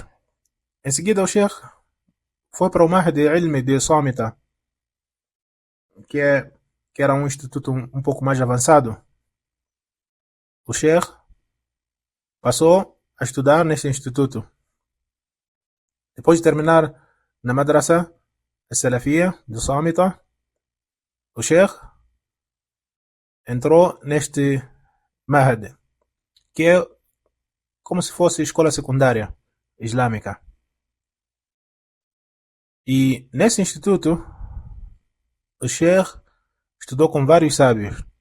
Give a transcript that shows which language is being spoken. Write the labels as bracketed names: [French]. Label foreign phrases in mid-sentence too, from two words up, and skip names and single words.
[Portuguese] Em seguida o Sheikh foi para o Mahdi Ilmi de Samita, que era um instituto um pouco mais avançado. O Sheikh passou a estudar nesse instituto. Depois de terminar na madrasa Salafia de Samita, o Sheikh entrou neste Mahd, que é como se fosse escola secundária islâmica. E nesse instituto, o Sheikh estudou com vários sábios.